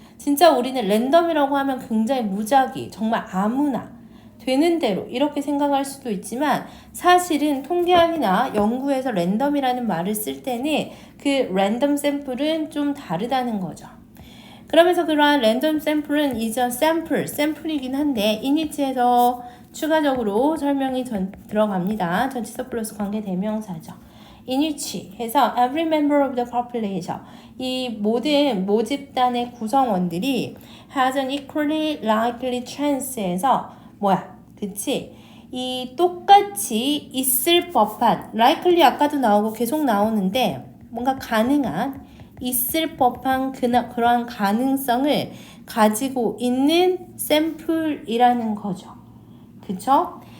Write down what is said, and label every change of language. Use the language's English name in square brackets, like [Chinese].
[Korean] 진짜 우리는 랜덤이라고 하면 굉장히 무작위, 정말 아무나 되는 대로 이렇게 생각할 수도 있지만 사실은 통계학이나 연구에서 랜덤이라는 말을 쓸 때는 그 랜덤 샘플은 좀 다르다는 거죠. 그러면서 그러한 랜덤 샘플은 이제 샘플이긴 한데 이니치에서 추가적으로 설명이 들어갑니다. 전치사 플러스 관계 대명사죠. 이니치 해서 [English] every member of the population [Korean] 이 모든 모집단의 구성원들이 [English] has an equally likely chance에서 [Korean] 뭐야? 그치? 이 똑같이 있을 법한 [English] likely [Korean] 아까도 나오고 계속 나오는데 뭔가 가능한 있을 법한 그러한 가능성을 가지고 있는 샘플이라는 거죠. 그쵸?